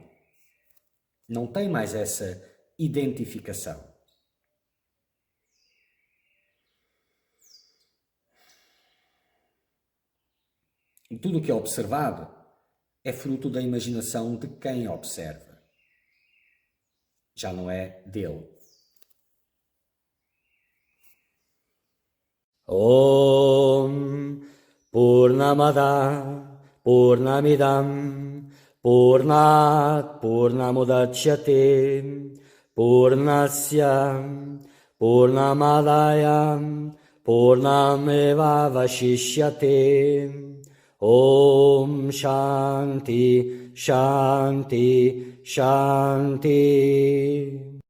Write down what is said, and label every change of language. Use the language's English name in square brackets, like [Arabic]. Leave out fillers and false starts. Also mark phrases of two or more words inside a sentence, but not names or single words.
[Portuguese] Não tem mais essa identificação. E tudo o que é observado é fruto da imaginação de quem observa. Já não é dele. [Sanskrit] ॐ पूर्णमद पूर्णमिदम् पूर्णात् पूर्णमुदच्यते पूर्णस्य पूर्णमादाय पूर्णमेव वशिष्यते ॐ शान्ति शान्ति शान्ति